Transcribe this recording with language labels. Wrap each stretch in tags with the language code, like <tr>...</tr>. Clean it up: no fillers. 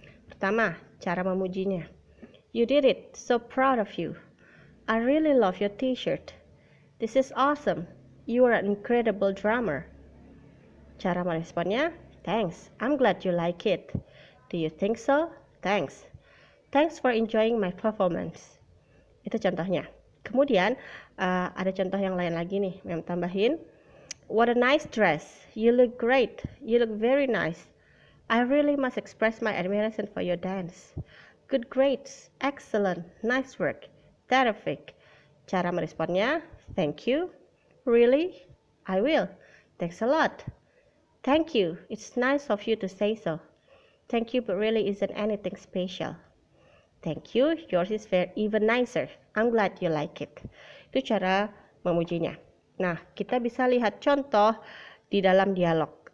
<id>Pertama, cara memujinya.</id> <en>You did it, so proud of you. I really love your t-shirt. This is awesome. You are an incredible drummer.</en> <id>Cara meresponnya,</id> <en>thanks, I'm glad you like it. Do you think so? Thanks. Thanks for enjoying my performance.</en> <id>Itu contohnya. Kemudian ada contoh yang lain lagi nih, yang tambahin.</id> <en>What a nice dress. You look great. You look very nice. I really must express my admiration for your dance. Good grades. Excellent. Nice work. Terrific.</en> <id>Cara meresponnya,</id> <en>thank you. Really? I will. Thanks a lot. Thank you. It's nice of you to say so. Thank you, but really isn't anything special. Thank you, yours is very even nicer. I'm glad you like it.</en> <id>Itu cara memujinya. Nah, kita bisa lihat contoh di dalam dialog.</id>